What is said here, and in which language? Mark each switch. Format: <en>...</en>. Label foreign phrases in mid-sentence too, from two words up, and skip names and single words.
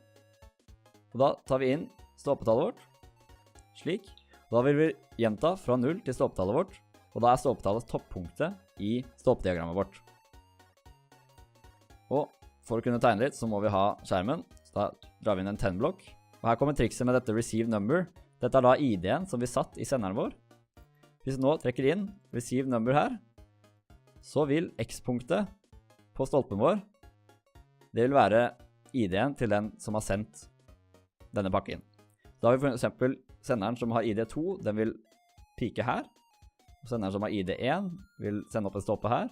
<no>Og da tar vi inn stolpetallet vårt, slik. Da vil vi gjenta fra 0 til stolpetallet vårt, og da er stolpetallet toppunktet i stolpediagrammet vårt. Og for å kunne tegne litt, så må vi ha skjermen, så da drar vi inn en 10-blokk. Og her kommer trikset med dette</no> <en>receive number.</en> <no>Dette er da ID-en som vi satt i senderen vår. Hvis vi nå trekker inn</no> <en>receive number</en> <no>her, så vil X-punktet på stolpen vår, det vil være ID-en til den som har sendt denne pakken. Da har vi for eksempel senderen som har ID 2, den vil pike her. Og senderen som har ID 1 vil sende opp en stolpe her.</no>